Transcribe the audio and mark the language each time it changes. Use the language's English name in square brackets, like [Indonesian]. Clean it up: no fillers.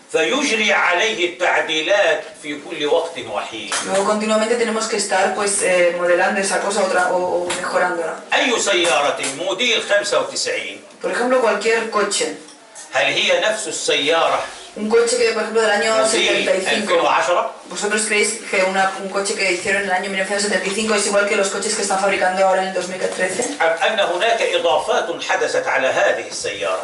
[Arabic] فيجري عليه التعديلات في كل وقت وحين. [Spanish] luego continuamente tenemos que estar pues modelando esa cosa o mejorándola. [Arabic] أي سيارة موديل 95 [Spanish] Por ejemplo, cualquier coche. [Arabic] هل هي نفس السيارة [Spanish] Un coche que, por ejemplo, del año [Arabic] موديل [Spanish] 75. [Arabic] 2010؟ [Spanish] ¿Vosotros creéis que un coche que hicieron en el año 1975 es igual que los coches que están fabricando ahora en el 2013? [Arabic] أم أن هناك إضافات حدثت على هذه السيارة؟